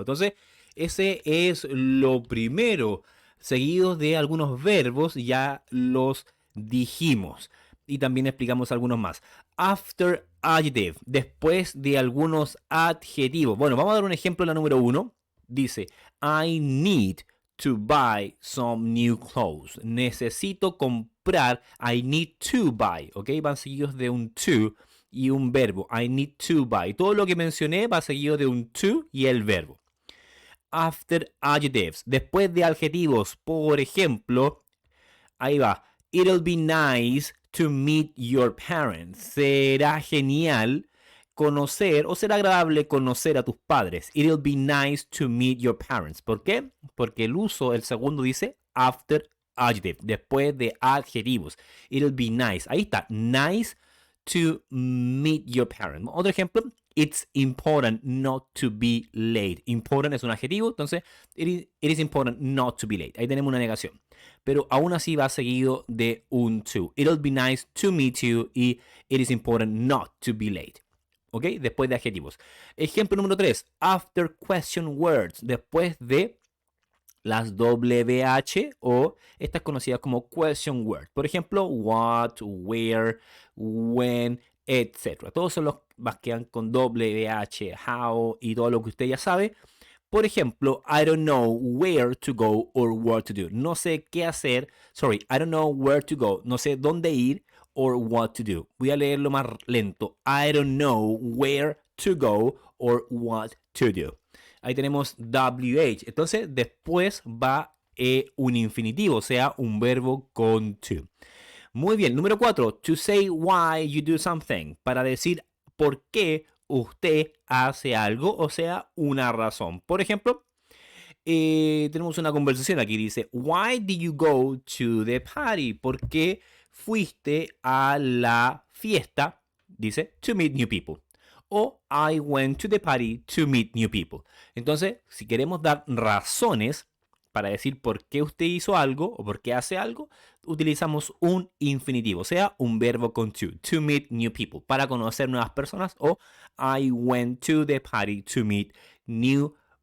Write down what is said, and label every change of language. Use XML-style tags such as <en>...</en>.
<es>Entonces, ese es lo primero, seguidos de algunos verbos, ya los dijimos. Y también explicamos algunos más. After adjective, después de algunos adjetivos. Bueno, vamos a dar un ejemplo, la número uno.</es> <en>Dice, I need to buy some new clothes. Necesito comprar. I need to buy. ¿Ok?</en> <es>Van seguidos de un to y un verbo. I need to buy. Todo lo que mencioné va seguido de un to y el verbo. After adjectives. Después de adjetivos. Por ejemplo, ahí va.</es> <en>It'll be nice to meet your parents.</en> <es>Será genial conocer o será agradable conocer a tus padres.</es> <en>It'll be nice to meet your parents.</en> <es>¿Por qué? Porque el uso, el segundo dice after adjective, después de adjetivos.</es> <en>It'll be nice. Ahí está, nice to meet your parents. Otro ejemplo, it's important not to be late. Important es un adjetivo, entonces it is important not to be late.</en> <es>Ahí tenemos una negación. Pero aún así va seguido de un to.</es> <en>It'll be nice to meet you y it is important not to be late.</en> <es>¿Ok? Después de adjetivos. Ejemplo número 3. After question words. Después de las WH o estas conocidas como question words. Por ejemplo, what, where, when, etc. Todos son los que van con WH, how y todo lo que usted ya sabe.</es> <en>Por ejemplo, I don't know where to go or what to do. No sé qué hacer. Sorry, I don't know where to go.</en> <es>No sé dónde ir or what to do. Voy a leerlo más lento.</es> <en>I don't know where to go or what to do.</en> <es>Ahí tenemos WH. Entonces, después va un infinitivo, o sea, un verbo con to. Muy bien. Número 4.</es> <en>To say why you do something.</en> <es>Para decir por qué usted hace algo, o sea, una razón. Por ejemplo, tenemos una conversación aquí.</es> <en>Dice, why did you go to the party?</en> <es>¿Por qué fuiste a la fiesta?</es> <en>Dice, to meet new people. O I went to the party to meet new people.</en> <es>Entonces, si queremos dar razones para decir por qué usted hizo algo o por qué hace algo, utilizamos un infinitivo, o sea, un verbo con to meet new people, para conocer nuevas personas, o I went to the party to meet new</es>